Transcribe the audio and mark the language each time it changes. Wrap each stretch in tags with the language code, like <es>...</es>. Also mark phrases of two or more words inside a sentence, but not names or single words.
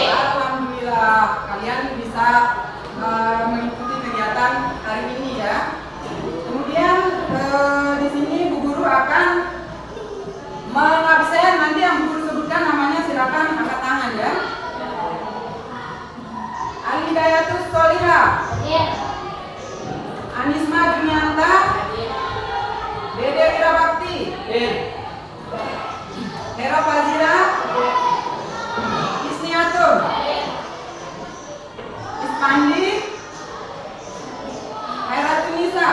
<id>Alhamdulillah, kalian bisa mengikuti kegiatan hari ini ya. Kemudian di sini Bu Guru akan mengabsen, nanti yang Bu Guru sebutkan namanya silakan angkat tangan ya. Alidayatus Solihah. Anisma Junianta. Dede Wirabakti. Hera Fazila. Isniatun. Ispandi. Heratunisa.</id>